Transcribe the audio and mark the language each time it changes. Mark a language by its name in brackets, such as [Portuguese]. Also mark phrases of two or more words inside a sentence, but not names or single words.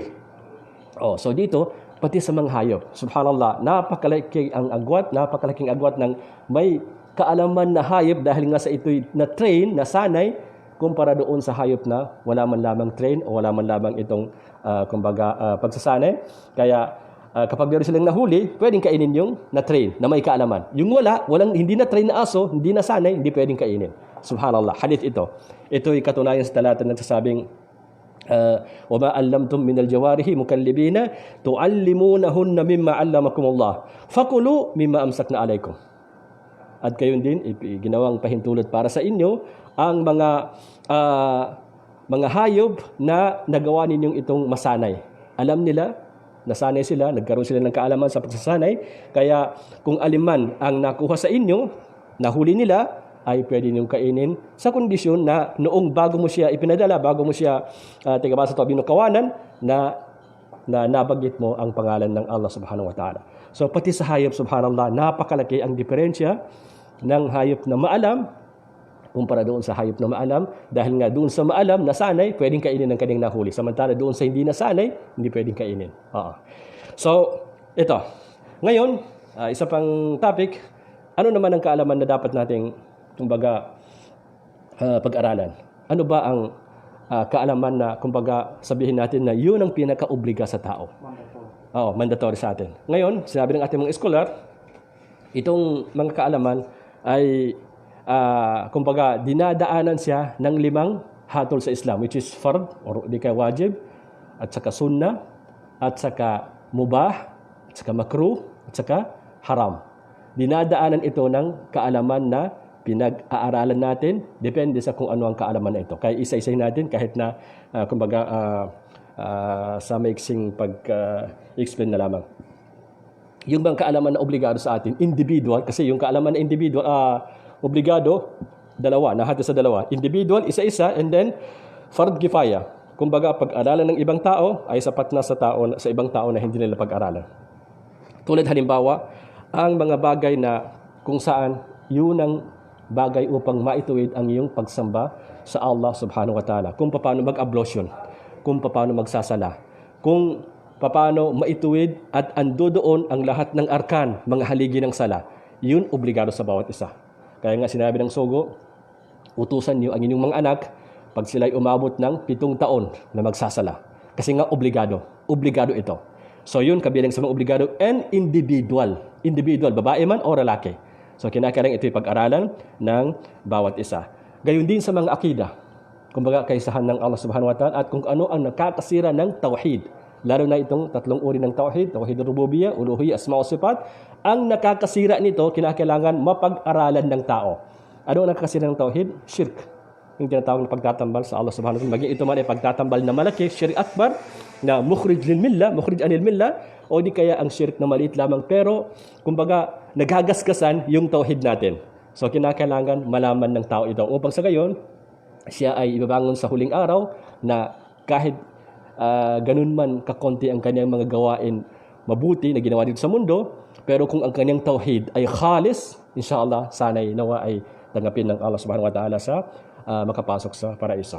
[Filipino] So dito pati sa mga hayop. Subhanallah, napakalaking agwat ng may kaalaman na hayop dahil nga sa ito'y na-train, nasanay kumpara doon sa hayop na wala man lamang train o wala man lamang itong pagsasanay. Kaya kapag meron silang nahuli, pwedeng kainin yung na-train, na may kaalaman. Yung hindi na-train na aso, hindi nasanay, hindi pwedeng kainin. Subhanallah, hadith ito. Ito'y katunayan sa talata na nagsasabing, [Arabic] وَمَا أَلَّمْتُمْ مِنَ الْجَوَارِحِ مُكَلِّبِينَ تُعَلِّمُونَهُنَّ مِمَّا عَلَّمَكُمُ اللَّهُ فَكُلُوا مِمَّا أَمْسَكْنَا عَلَيْكُمْ. [Filipino] At kayon din, ginawang pahintulot para sa inyo ang mga hayop na nagawa ninyong itong masanay. Alam nila, nasanay sila, nagkaroon sila ng kaalaman sa pagsasanay, kaya kung aliman ang nakuha sa inyo, nahuli nila, ay pwede niyong kainin sa kondisyon na noong bago mo siya ipinadala, bago mo siya tigabasa ito binukawanan, na nabanggit mo ang pangalan ng [Arabic] الله سبحانه وتعالى. [Filipino] So pati sa hayop, subhanallah, napakalaki ang diferensya ng hayop na maalam kumpara doon sa hayop na maalam, dahil nga doon sa maalam, nasanay, pwedeng kainin ng kanyang nahuli. Samantala doon sa hindi nasanay, hindi pwedeng kainin. So, ito. Ngayon, isa pang topic, ano naman ang kaalaman na dapat nating pag-aralan? Ano ba ang kaalaman na sabihin natin na yun ang pinaka-obliga sa tao? Mandatory sa atin. Ngayon, sinabi ng ating mga scholar, itong mga kaalaman ay dinadaanan siya ng 5 hatol sa Islam, [English] which is [Filipino] fard or di kaya wajib, at saka sunnah, at saka mubah, at at saka makruh, at saka haram. Dinadaanan ito ng kaalaman na pinag-aaralan natin, depende sa kung ano ang kaalaman na ito. Kaya isa-isahin natin kahit na, sa maiksing pag-explain na lamang. Yung bang kaalaman na obligado sa atin, individual, kasi yung kaalaman na individual, obligado, dalawa, nahati sa dalawa. Individual, isa-isa, [English] and then [Arabic] فرض كفاية. [Filipino] Kumbaga, pag-aralan ng ibang tao ay sapat na sa ibang tao na hindi nila pag-aralan. Tulad halimbawa, ang mga bagay na kung saan yun ang bagay upang maituwid ang iyong pagsamba sa [Arabic] الله سبحانه وتعالى. [Filipino] Kung paano mag-ablution, kung paano magsasala, kung paano maituwid at ando doon ang lahat ng arkan, mga haligi ng sala. Yun obligado sa bawat isa. Kaya nga sinabi ng Sugo, utusan niyo ang inyong mga anak pag sila'y umabot ng 7 taon na magsasala. Kasi nga obligado. Obligado ito. So yun, kabilang sa mga obligado [English] and individual. [Filipino] Individual, babae man o lalaki. So kinakailangan ito'y pag-aralan ng bawat isa. Gayon din sa mga akida. Kumbaga, kaisahan ng [Arabic] الله سبحانه وتعالى [Filipino] at kung ano ang nakakasira ng tawhid. Lalo na itong 3 uri ng tawhid, [Arabic] توحيد ربوبية ألوهية أسماء وصفات. [Filipino] Ang nakakasira nito, kinakailangan mapag-aralan ng tao. Ano ang nakakasira ng tawhid? Shirk. Yung tinatawag na pagtatambal sa [Arabic] الله سبحانه وتعالى. [Filipino] Maging ito man ay pagtatambal na malaki, [Arabic] شرك أكبر, [Filipino] na [Arabic] مخرج للملة مخرج عن الملة, [Filipino] o di kaya ang shirk na maliit lamang. Pero, kumbaga, naghagasgasan yung tawhid natin. So, kinakailangan malaman ng tao ito. Upang sa gayon, siya ay ibabangon sa huling araw na kahit ganun man kakonti ang kanyang mga gawain mabuti na ginawa dito sa mundo, pero kung ang kanyang tawhid ay khalis, inshallah, sana'y nawa ay tanggapin ng [Arabic] الله سبحانه وتعالى [Filipino] sa makapasok sa paraiso.